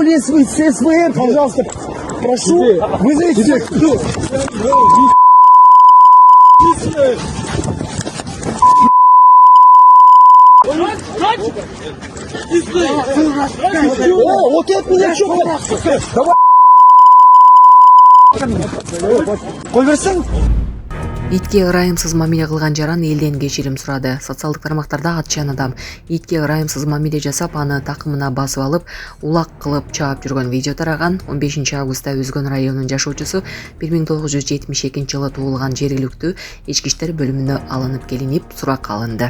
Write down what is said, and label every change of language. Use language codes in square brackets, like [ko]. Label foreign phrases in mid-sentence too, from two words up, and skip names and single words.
[ru] более с СВР, пожалуйста, прошу, Тебе- вызовите. Тебе кто? Вот это меня что? Давай. [ky] Кол берсең? Итке ырайымсыз мамиле кылган жаран элден кечирим сурады. Социалдык тармактарда атчан адам итке ырайымсыз мамиле жасап, аны такымына басып алып, улак кылып чаап жүргөн видео тараган. 15 августта Өзгөн районунун жашоочусу 1972 жылы туулган жергиликтүү ички иштер бөлүмүнө алынып келинип, суракка алынды.